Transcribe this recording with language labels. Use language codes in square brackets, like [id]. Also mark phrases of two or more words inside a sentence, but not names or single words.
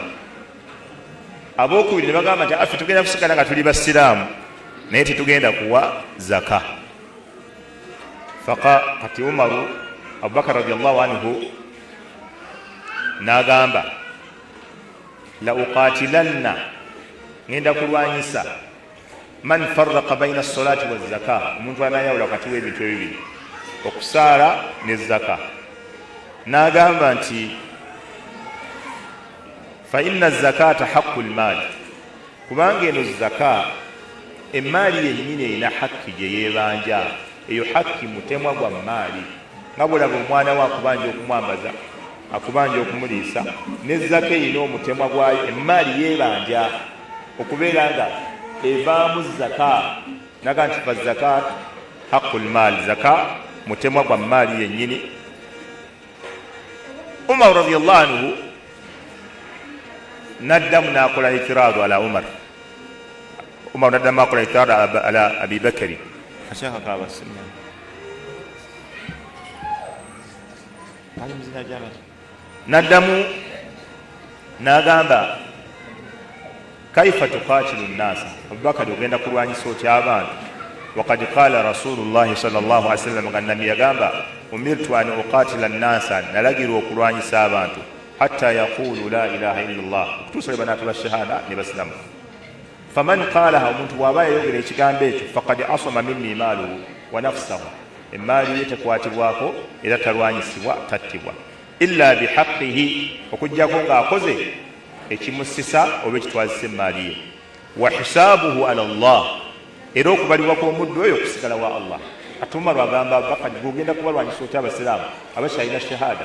[lg] Abookubiri ne bagamba nti affe tugenda kusigala nga tuli basiraamu naye tetugenda kuwa zaka. Kati Umaru Abubakar [ar] رضي الله عنه [lg] n'agamba [ar] لأقاتلن [lg] ngenda kulwanyisa [ar] من فرق بين الصلاة والزكاة [lg] omuntu anayawula wakati w'ebintu ebibiri okusaala ne zaka. N'agamba nti [ar] فإن الزكاة حق المال [lg] kubanga eno zaka emaali yennyini erina hakki gye yeebanja eyo hakki mutemwa gwa maali nga bwolaba omwana we akubanja okumwambaza akubanja okumuliisa ne zaka erina omutemwa gwayo emaali yeebanja okubeera nga evaamu zaka. Naga nti [ar] فالزكاة حق المال [lg] zaka mutemwa gwa maali yennyini. Umar [ar] رضي الله عنه [lg] naddamu n'akola [ar] اعتراض على عمر [lg] naddamu akola [ar] اعتراض على أبي بكر [lg] naddamu n'agamba [ar] كيف تقاتل الناس [lg] Abubakari ogenda kulwanyisa otya abantu [ar] وقد قال رسول الله صلى الله عليه وسلم [lg] nga nabbi yagamba [ar] أمرت أن أقاتل الناس [lg] nalagirwa okulwanyisa abantu [ar] حتى يقولوا لا إله إلا الله [lg] okutuusa lwe banaatula shahada ne basilamu. [ar] فمن قالها [lg] omuntu bw'aba yayogera ekigambo ekyo [ar] فقد عصم مني ماله ونفسه [lg] emaali ye tekwatibwako era talwanyisibwa tattibwa [ar] إلا بحقه [lg] okuggyako ng'akoze ekimusisa oba ekitwazisa emaali ye [ar] وحسابه على الله [lg] era okubalibwa kw'omuddu oyo okusigala wa Allah. Ate Umaru agamba Abubakar gogenda kubalwanyisa otya abasiraamu abakyalina shahada.